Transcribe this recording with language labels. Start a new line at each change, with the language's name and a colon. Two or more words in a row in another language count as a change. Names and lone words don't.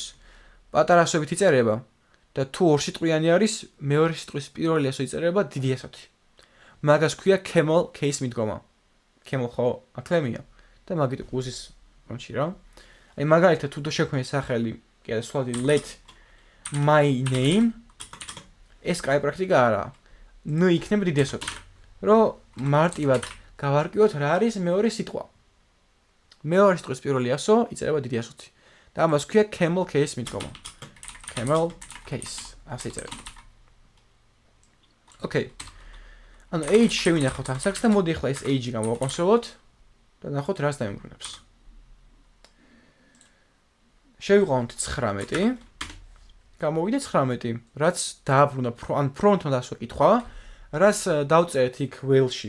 Georgian: პატარა ასოებით იწერება და თუ ორ სიტყვიანი არის, მეორე სიტყვის პირველი ასო იწერება დიდი ასოთი. მაგას ქვია
English: camel case
Georgian: მიდგომა. camel ხო აკლემია და მაგით ყუზის კონჩი რა. აი მაგალითად თუ შექმნე სახელი, კი და სვლადი
English: let my name
Georgian: ეს კაი პრაქტიკა არაა. ნუ იქნება დიდი ასოთი. რომ მარტივად გავარკვიოთ რა არის მეორე სიტყვა. მეორე სიტყვის პირველი ასო იწერება დიდი ასოთი. და ამას ქვია
English: camel case
Georgian: მიდგომა.
English: camel case
Georgian: ასე იწერება. ოკეი. ანუ age შევინახავთ ასაკს და მოდი ახლა ეს age გამოვაკონსოლოთ და ნახოთ რას დაემბრუნებს. შევიყვანოთ 19. გამოვიდა 19, რაც დააბრუნა ან prompt-მა დასვა კითხვა, რაც დავწერეთ იქ whale-ში.